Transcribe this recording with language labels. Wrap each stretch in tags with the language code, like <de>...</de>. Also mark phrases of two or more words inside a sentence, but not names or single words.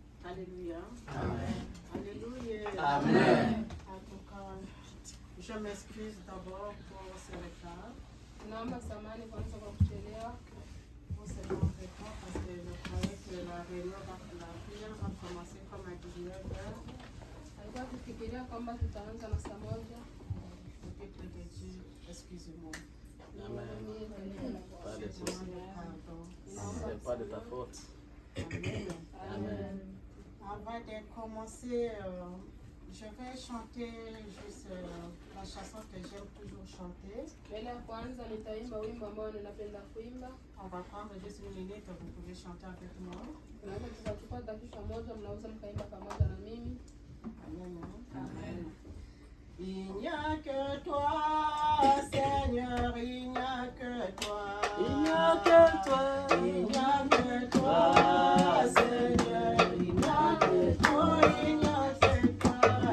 <fr>Alléluia. Amen. Alléluia. Amen. En tout cas, je m'excuse d'abord pour ce retard.</fr> <sw>Naomba samahani kwanza kwa kuchelewa.</sw> <fr>Pour ce long retard parce que je croyais que la réunion, la prière va commencer comme à 19h.</fr> <sw>Alikuwa akifikiria kwamba tutaanza na saa moja.</sw> <fr>Depuis peu de Dieu, excusez-moi. Amen. Pas de Je souci. demande pardon. C'est pas de ta faute. Amen. Amen. Avant de commencer, je vais chanter juste la chanson que j'aime toujours chanter.</fr> <sw>Mbele ya kwanza nitaimba wimbo ambao ninapenda kuimba.</sw> <fr>On va prendre juste une minute, vous pouvez chanter avec moi.</fr> <sw>Naweza tukachukua dakika moja, mnaweza mkaimba pamoja na mimi.</sw> <fr>Amen. Amen. Il n'y a que toi, Seigneur, il n'y a que toi. Il n'y a que toi. Il n'y a que toi, Seigneur, il n'y a que toi, il n'y a que toi.</fr>